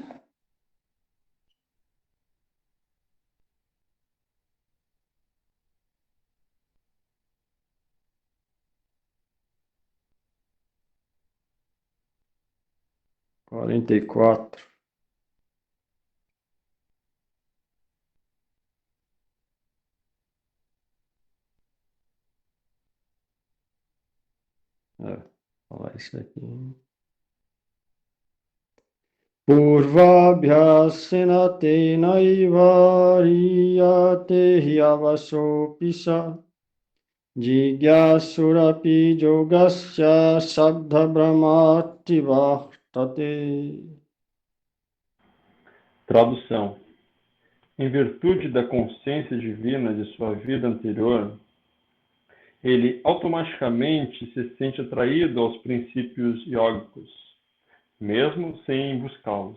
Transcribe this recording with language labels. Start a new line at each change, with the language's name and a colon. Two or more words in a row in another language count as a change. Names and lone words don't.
Portuguese: Quarenta e quatro. Vou falar isso aqui.
Sanskrit: Purvabhyasena naiva riyate hyavasopisa jigyasurapi yogasya sabdha brahmati vartate.
Portuguese: Tradução. Em virtude da consciência divina de sua vida anterior, ele automaticamente se sente atraído aos princípios yógicos, mesmo sem buscá-los.